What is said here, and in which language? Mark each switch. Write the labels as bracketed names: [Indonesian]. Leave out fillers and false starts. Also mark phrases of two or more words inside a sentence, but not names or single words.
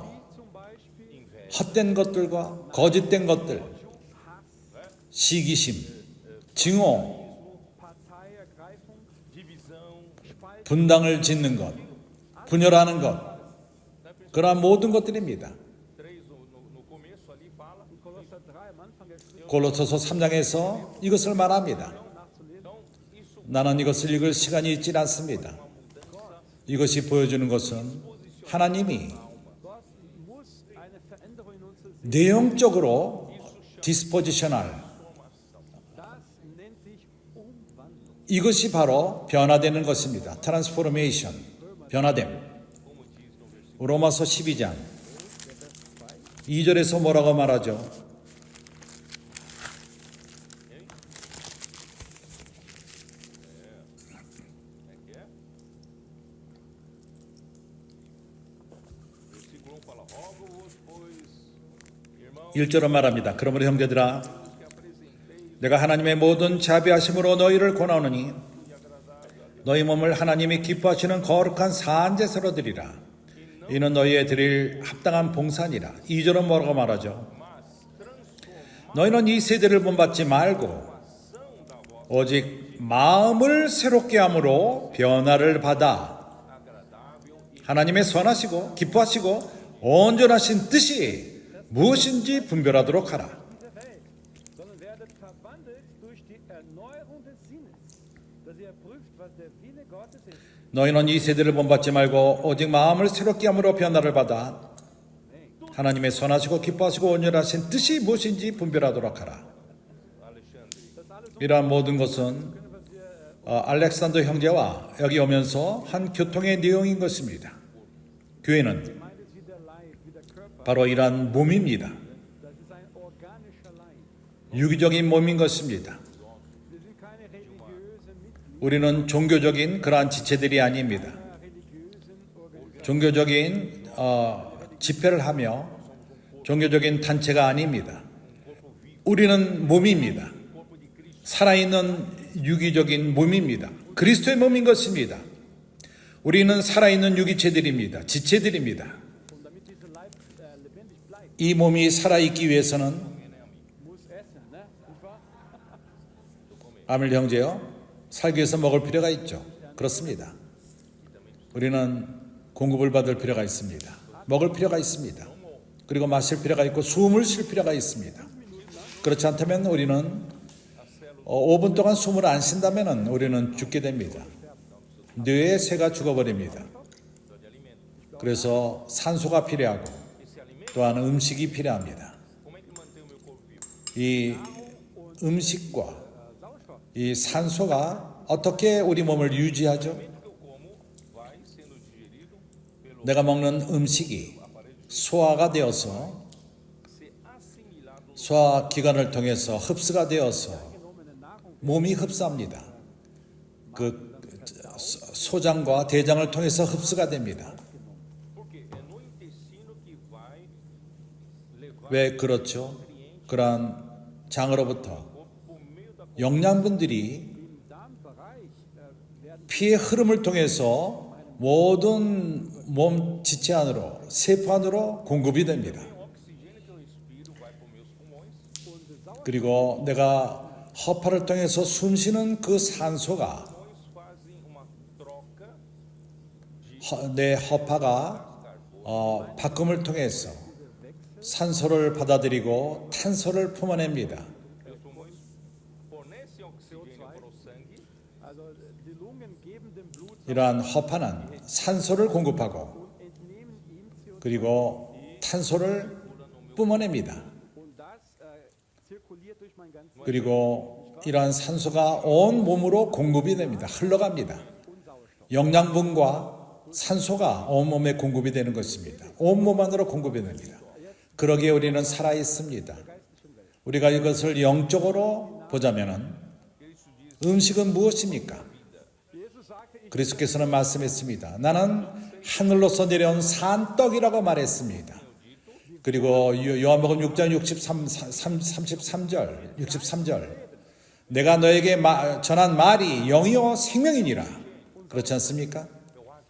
[German] zum Beispiel [Korean] 헛된 것들과 거짓된 것들, 시기심, 증오, [German] Parteiergreifung, [Portuguese] divisão, [Korean] 분당을 짓는 것, 분열하는 것, 그러한 모든 것들입니다. [Portuguese] 3 no começo ali fala. [German] Kolosser 3 am Anfang der Schrift [Korean] 골로새서 3장에서 이것을 말합니다. [German] nachzulesen. [Portuguese] Então, isso [Korean] 나는 이것을 읽을 시간이 있지 않습니다. 이것이 보여주는 것은 하나님이 [German] Gott muss eine Veränderung in uns sehen. [Korean] 내용적으로 디스포지셔널, [German] Das nennt sich Umwandlung. [Korean] 이것이 바로 변화되는 것입니다. 트랜스포메이션, 변화됨. 로마서 12장 2절에서 뭐라고 말하죠? [Portuguese] versículo 1 fala: Rogo-vos, pois, irmãos, [Korean] 1절은 말합니다. 그러므로 형제들아, [Portuguese] que apresentei [Korean] 내가 하나님의 모든 자비하심으로 너희를 권하노니 너희 몸을 하나님이 기뻐하시는 거룩한 산제사로 드리라. 이는 너희의 드릴 합당한 봉사니라. 2절은 뭐라고 말하죠? 너희는 이 세대를 본받지 말고 오직 마음을 새롭게 함으로 변화를 받아 하나님의 선하시고 기뻐하시고 온전하신 뜻이 무엇인지 분별하도록 하라. [German] Dieser Welt, sondern werdet verwandelt durch die Erneuerung des Sinnes, dass ihr prüft, was der Wille Gottes ist. [Korean] 너희는 이 세대를 본받지 말고 오직 마음을 새롭게 함으로 변화를 받아 하나님의 선하시고 기뻐하시고 온전하신 뜻이 무엇인지 분별하도록 하라. 이러한 모든 것은 알렉산더 형제와 여기 오면서 한 교통의 내용인 것입니다. 교회는 [German] Gemeinde ist wie der Leib, wie der Körper. [Korean] 바로 이러한 몸입니다. [German] Das ist ein organischer Leib. [Korean] 유기적인 몸인 것입니다. [German] Wir sind keine religiösen Mitglieder, [Korean] 우리는 종교적인 그러한 지체들이 아닙니다. [German] religiösen Organisationen. [Korean] 종교적인 집회를 하며 종교적인 단체가 아닙니다. 우리는 몸입니다. 살아있는 유기적인 몸입니다. 그리스도의 몸인 것입니다. 우리는 살아있는 유기체들입니다. 지체들입니다. [German] Und damit dieser Leib lebendig bleibt, [Korean] 이 몸이 살아있기 위해서는 [German] muss essen, ne? Nicht wahr? [Korean] 아밀 형제요, 살기 위해서 먹을 필요가 있죠. 그렇습니다. 우리는 공급을 받을 필요가 있습니다. 먹을 필요가 있습니다. 그리고 마실 필요가 있고 숨을 쉴 필요가 있습니다. 그렇지 않다면 우리는 5분 동안 숨을 안 쉰다면 우리는 죽게 됩니다. 뇌의 새가 죽어버립니다. 그래서 산소가 필요하고 또한 음식이 필요합니다. [Portuguese] como é que mantém o meu corpo vivo? [Korean] 이 음식과 이 산소가 어떻게 우리 몸을 유지하죠? [Portuguese] O que eu como vai sendo digerido pelo [Korean] 내가 먹는 음식이 소화가 되어서 [Portuguese] ser assimilado [Korean] 소화 기관을 통해서 흡수가 되어서 몸이 흡수합니다. 그 소장과 대장을 통해서 흡수가 됩니다. [Portuguese] porque é no intestino que vai levar [Korean] 왜 그렇죠? 그러한 장으로부터 [Portuguese] por meio da [Korean] 영양분들이 [German] Im Darmbereich werden [Korean] 피의 흐름을 통해서 모든 몸 지체 안으로 세포 안으로 공급이 됩니다. [Portuguese] o oxigênio que eu respiro vai para os meus pulmões. [German] und Sauerstoff [Korean] 그리고 내가 허파를 통해서 숨쉬는 그 산소가 [Portuguese] Pulmões fazem uma troca [Korean] 내 허파가 바꿈을 통해서 산소를 받아들이고 탄소를 품어냅니다. [Portuguese] meus pulmões fornecem oxigênio para o sangue [German] Also die Lungen geben dem Blut [Korean] 이러한 허파는 산소를 공급하고 [German] und entnehmen ihm CO2 [Korean] 그리고 탄소를 뿜어냅니다. [German] und das zirkuliert durch mein ganzes [Korean] 그리고 이러한 산소가 온 몸으로 공급이 됩니다. 흘러갑니다. [German] und Sauerstoff. [Korean] 영양분과 산소가 온 몸에 공급이 되는 것입니다. 온 몸 안으로 공급이 됩니다. 그러기에 우리는 살아 있습니다. 우리가 이것을 영적으로 보자면은 음식은 무엇입니까? [German] Jesus sagte, ich [Korean] 그리스도께서는 말씀했습니다. 나는 하늘로서 내려온 산떡이라고 말했습니다. 그리고 요한복음 6장 63절 내가 너에게 전한 말이 영이요 생명이니라. 그렇지 않습니까?